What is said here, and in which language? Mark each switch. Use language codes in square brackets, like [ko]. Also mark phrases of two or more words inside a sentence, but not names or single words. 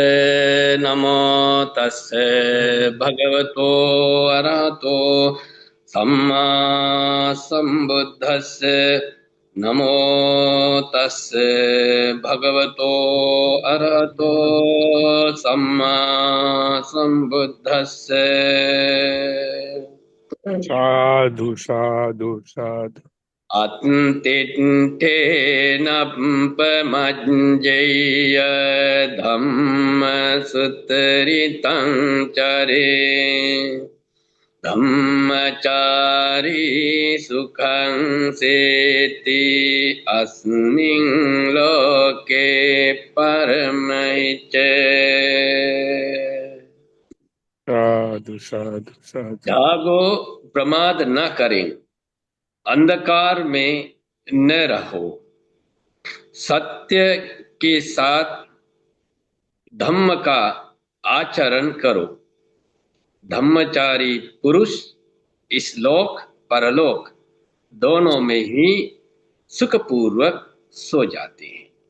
[pi] नमो तस् भगवतो अरहतो सम्मा संबुद्धस्य। नमो तस् भगवतो अरहतो सम्मा संबुद्धस्य। साधु साधु साधु। अत्तिठेनपमज्जय्य धम्मसुतरितं चरे धम्मचारी सुखं सेति अस्मिन् लोके परमैच। साधु साधु साधु। [hi] जागो, प्रमाद न करें, अंधकार में न रहो, सत्य के साथ धम्म का आचरण करो। धम्मचारी पुरुष इस लोक परलोक दोनों में ही सुखपूर्वक सो जाते हैं।